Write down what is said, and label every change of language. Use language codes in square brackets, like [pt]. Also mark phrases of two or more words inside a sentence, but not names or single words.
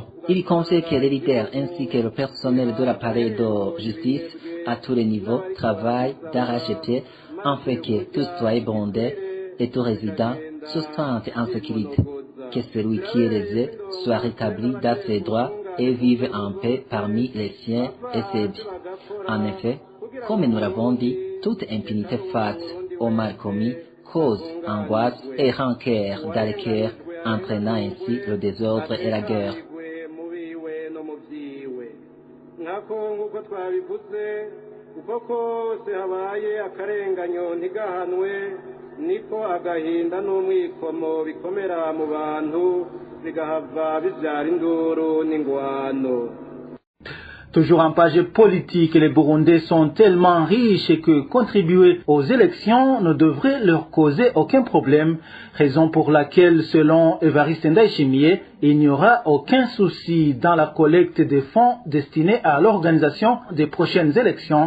[fr] Il conseille que les leaders ainsi que le personnel de l'appareil de justice à tous les niveaux travaillent d'arrache-pied afin que tout citoyen burundais et tout résident se sente en sécurité, que celui qui est lésé soit rétabli dans ses droits et vive en paix parmi les siens et ses biens. En effet, comme nous l'avons dit, toute impunité face au mal commis cause angoisse et rancœur dans les cœurs, entraînant ainsi le désordre et la guerre. [rn] uko kose habaye akarenganyo ntigahanwe niko agahinda n'umwikomo bikomera mu bantu bigahava bibyara induru n'ingwano. [fr] Toujours en page politique, les Burundais sont tellement riches que contribuer aux élections ne devrait leur causer aucun problème, raison pour laquelle, selon Évariste Ndayishimiye, il n'y aura aucun souci dans la collecte des fonds destinés à l'organisation des prochaines élections.